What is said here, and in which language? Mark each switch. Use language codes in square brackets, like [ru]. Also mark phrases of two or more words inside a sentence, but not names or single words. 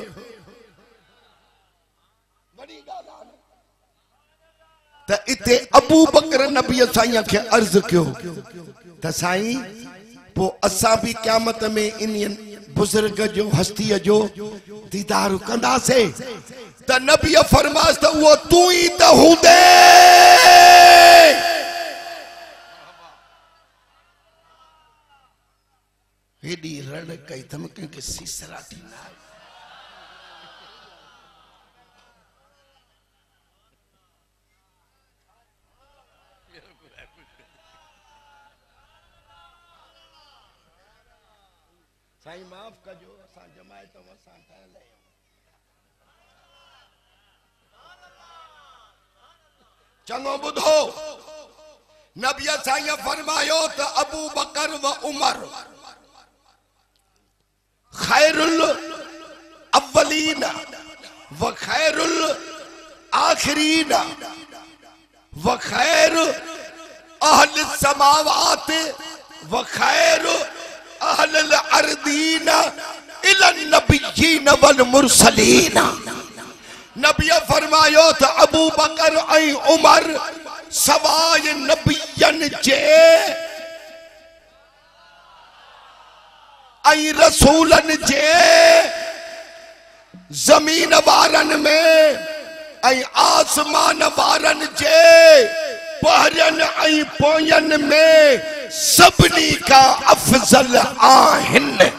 [sd] वॾी ॻाल्हि आहे त इते अबू बकर नबी साईं खे अर्ज़ कयो त साईं पोइ असां बि क़यामत में इन बुज़ुर्ग जो हस्तीअ जो दीदार कंदासीं त नबी फरमास त उहो तू ई त हूंदे एडी रण कई थम के सीसराटी ना साईं माफ कजो असां जमायत वसां ठहियल आहियूं चङो ॿुधो नबी साईं फरमायो त अबू बकर व उमर [ar] خير الأولين و خير الآخرين و خير أهل السماوات و خير أهل الأرضين إلا النبيين والمرسلين [sd] नबी फरमायो त अबू बकर ऐं उमर सवाय नबियन जे ऐं रसूलन जे जमीन वारन में ऐं आसमान वारन जे पहरन ऐं पोयन में सबनी का अफजल आहिन